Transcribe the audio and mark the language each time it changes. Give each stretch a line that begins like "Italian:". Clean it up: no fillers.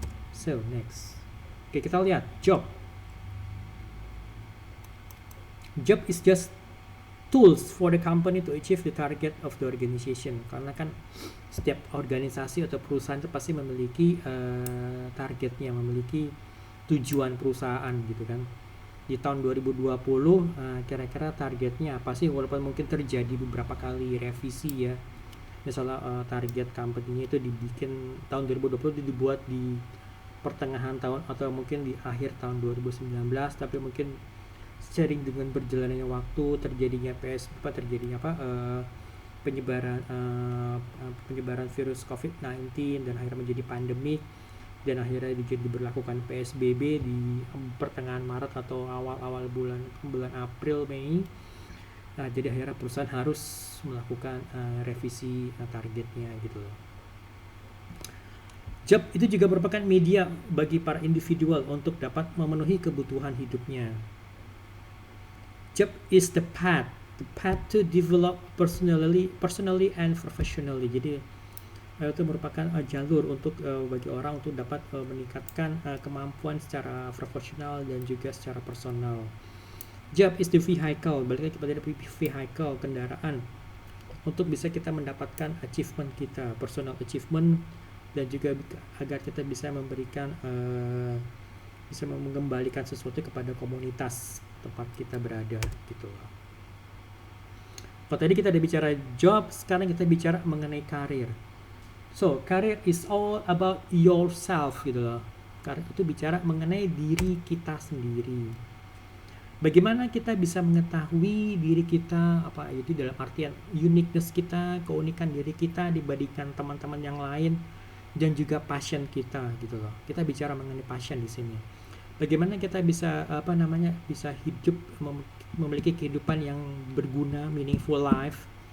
English: So next,
Indonesian: oke, kita lihat
English: job is just tools for the company to achieve the target of the organization.
Indonesian: Karena kan setiap organisasi atau perusahaan itu pasti memiliki targetnya, memiliki tujuan perusahaan gitu kan. Di tahun 2020 kira-kira targetnya apa sih, walaupun mungkin terjadi beberapa kali revisi ya. Misalnya target company-nya itu dibikin tahun 2020 dibuat di pertengahan tahun atau mungkin di akhir tahun 2019, tapi mungkin sering dengan berjalannya waktu, terjadinya PSBB, terjadinya penyebaran virus COVID-19 dan akhirnya menjadi pandemik, dan akhirnya diberlakukan PSBB di pertengahan Maret atau awal-awal bulan April Mei. Nah, jadi akhirnya perusahaan harus melakukan revisi targetnya gitu loh. Job itu juga merupakan media bagi para individual untuk dapat memenuhi kebutuhan hidupnya.
English: Job is the path to develop personally and professionally.
Indonesian: Jadi itu merupakan jalur untuk bagi orang untuk dapat meningkatkan kemampuan secara profesional dan juga secara personal.
English: Job is the vehicle,
Indonesian: balik lagi kepada vehicle, kendaraan untuk bisa kita mendapatkan achievement kita, personal achievement, dan juga agar kita bisa memberikan bisa mengembalikan sesuatu kepada komunitas tempat kita berada gitu. Kalau tadi kita udah bicara job, sekarang kita bicara mengenai karir.
English: So, career is all about yourself gitu loh.
Indonesian: Karir itu bicara mengenai diri kita sendiri. Bagaimana kita bisa mengetahui diri kita, apa itu dalam artian uniqueness kita, keunikan diri kita dibandingkan teman-teman yang lain, dan juga passion kita gitu loh. Kita bicara mengenai passion di sini. Bagaimana kita bisa bisa hidup memiliki kehidupan yang berguna,
English: meaningful life.